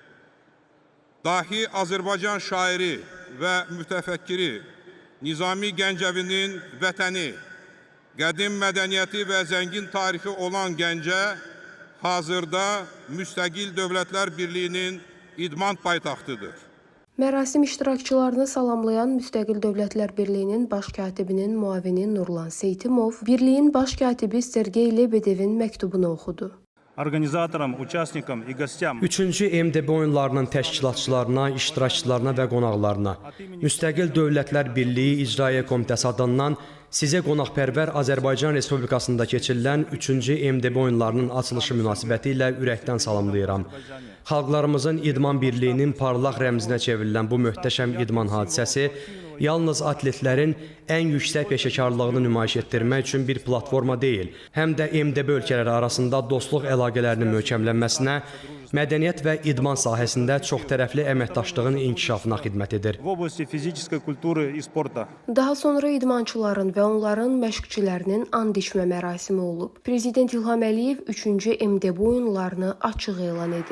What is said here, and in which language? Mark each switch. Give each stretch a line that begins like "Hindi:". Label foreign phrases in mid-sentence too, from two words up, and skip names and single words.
Azerbaijani: Dahi Azərbaycan şairi və mütəfəkkiri Nizami Gəncəvinin vətəni, qədim mədəniyyəti və zəngin tarixi olan Gəncə hazırda Müstəqil Dövlətlər Birliyinin idman paytaxtıdır. Mərasim iştirakçılarını salamlayan Müstəqil Dövlətlər Birliyinin baş katibinin müavini Nurlan Seytimov, Birliyin baş katibi Sergey Lebedevin məktubunu oxudu.
Russian: Organizatorам, участникам и гостям.
Azerbaijani: 3-cü MDB oyunlarının təşkilatçılarına, iştirakçılarına və qonaqlarına Müstəqil Dövlətlər Birliyi İcraiyyə Komitəsi adından sizə qonaqpərvər Azərbaycan Respublikasında keçirilən 3-cü MDB oyunlarının açılışı münasibətilə ürəkdən salamlayıram. Xalqlarımızın idman birliyinin parlaq rəmzinə çevrilən bu möhtəşəm idman hadisəsi yalnız atletlərin ən yüksək peşəkarlığını nümayiş etdirmək üçün bir platforma deyil, həm də MDB ölkələri arasında dostluq əlaqələrinin möhkəmlənməsinə, mədəniyyət və idman sahəsində çoxtərəfli əməkdaşlığın inkişafına xidmət edir.
Russian: В области физической культуры и спорта.
Azerbaijani: Daha sonra idmançıların və onların məşqçilərinin and içmə mərasimi olub. Prezident İlham Əliyev 3-cü MDB oyunlarını açıq elan edib.